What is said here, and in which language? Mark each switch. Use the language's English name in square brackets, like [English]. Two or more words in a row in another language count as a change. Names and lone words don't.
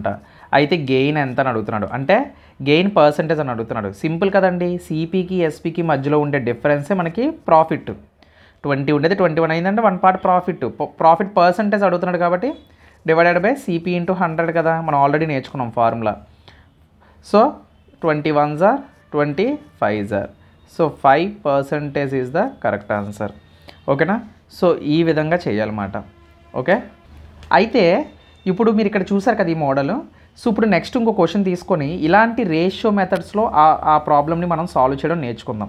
[Telugu] అయితే గెయిన్ ఎంత అని అడుగుతున్నాడు, అంటే [English] gain percentage [Telugu] అని అడుగుతున్నాడు. సింపుల్ కదండి, సిపికి ఎస్పికి మధ్యలో ఉండే డిఫరెన్సే మనకి ప్రాఫిట్. 20 ఉండేది 21 అయిందంటే 1 పార్ట్ ప్రాఫిట్. [English] profit percentage [Telugu] అడుగుతున్నాడు కాబట్టి [English] divided by CP into 100 [Telugu] కదా, మనం ఆల్రెడీ నేర్చుకున్నాం ఫార్ములా. సో 21s are 25s are. [English] So 5% is the correct answer. ఓకేనా? [Telugu] సో ఈ విధంగా చేయాలన్నమాట. ఓకే? అయితే ఇప్పుడు మీరు ఇక్కడ చూసారు కదా ఈ మోడల్. సో ఇప్పుడు నెక్స్ట్ ఇంకో క్వశ్చన్ తీసుకొని ఇలాంటి [English] ratio methodslo [Telugu] ఆ ప్రాబ్లమ్ని మనం సాల్వ్ చేయడం నేర్చుకుందాం.